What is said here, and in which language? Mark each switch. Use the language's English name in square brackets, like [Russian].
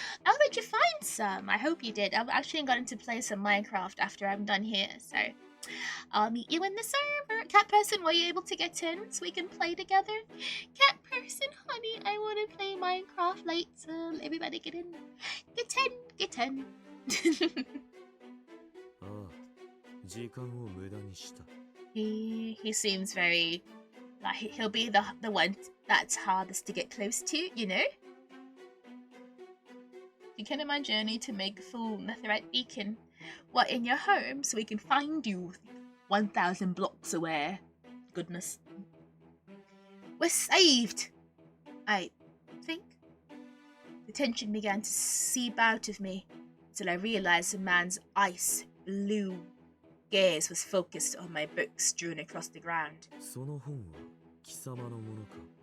[English] How did you find some? I hope you did. I've actually gotten to play some Minecraft after I'm done here, so I'll meet you in the server. Cat person, were you able to get in so we can play together? Cat person, honey, I want to play Minecraft later. Everybody get in. Get in. Get in. [Japanese] ああ、時間を無駄にした。 [English] He seems very like he'll be the one that's hardest to get close to, you know? Begin my journey to make a full netherite beacon. What, in your home so we can find you 1,000 blocks away. Goodness. We're saved! I tension began to seep out of me until I realized the man's ice blue gaze was focused on my books strewn across the ground. [Japanese] その本は貴様のものか